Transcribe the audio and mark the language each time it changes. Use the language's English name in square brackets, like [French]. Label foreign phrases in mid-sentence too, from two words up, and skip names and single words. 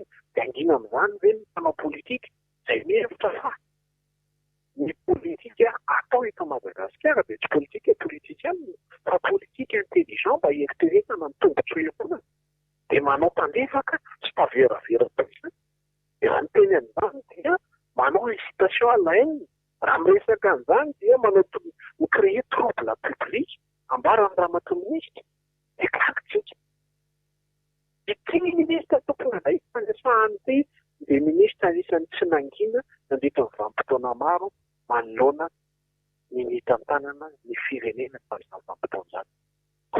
[Malagasy] Dia angina amin'izany ve ny mpanao politika? Izay mihevitra fa ny politika atao eto Madagasikara dia tsy politika politicienne fa politika intelligent mba hieritreretana ny tombotsoa. Dia manao tandefaka sy taveravera toy izany. Dia raha ny teny an'izany dia manao [French] incitation à la haine. [Malagasy] Raha miresaka an'izany dia manao micréer [French] trouble public [Malagasy] ambara amin'ny ramatoa minisitra. Dia kakitsika. Ity minisitra tokony andraiky fandraisahany ity dia minisitra anisan'ny tsy nangina nandritra ny vanim-potoana maro manoloana ny tantanana ny firenena tamin'izany vanim-potoana izany.